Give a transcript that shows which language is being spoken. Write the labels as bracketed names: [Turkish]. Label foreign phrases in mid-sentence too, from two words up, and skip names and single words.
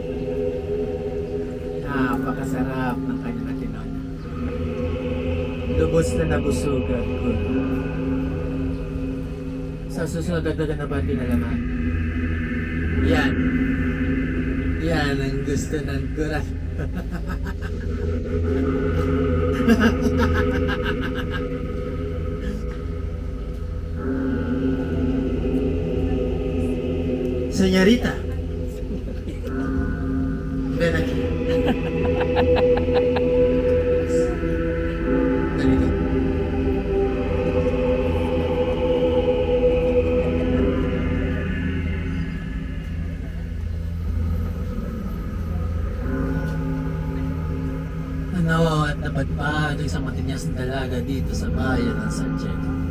[Filipino] Napakasarap ng kanyang tinola. Lubos na nabusugan ko. Sa susunod dagdagan na ba tinalaman? Yan. Yan ang gusto ng kurat. [Spanish] Señorita, ven aquí. [Filipino] Ganito. Ano at napadpad ang isang matinyas na dalaga dito sa bayan ng San Diego.